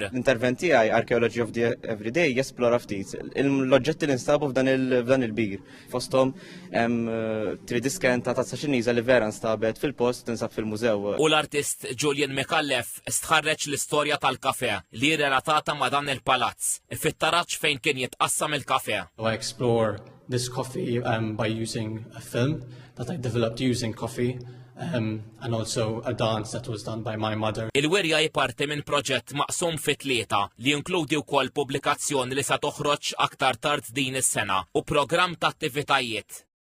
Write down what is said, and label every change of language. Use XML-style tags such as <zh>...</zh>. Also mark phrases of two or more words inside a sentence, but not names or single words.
<mt>L-intervent tiegħi Archaeology of the Everyday jesplora ftit l-oġġetti li nstabu f'dan il-bir. Fosthom 3D scan ta' tazza Xiniża li vera nstabet fil-post tinsab fil-mużew. U l-artist Julian McAuliffe stħarreġ l-istorja tal-kafè li relatata ma' dan il-palazz fit-taraġġ fejn kien jitqassam il-kafè.</mt> <en>I explore this coffee by using a film that I developed using coffee and also a dance that was done by my mother.</en> <mt>Il-wirja jparti minn proġett maqsum fit-tlieta li jinkludi wkoll pubblikazzjoni li se toħroġ aktar tard din is-sena u programm ta' attivitajiet.</mt>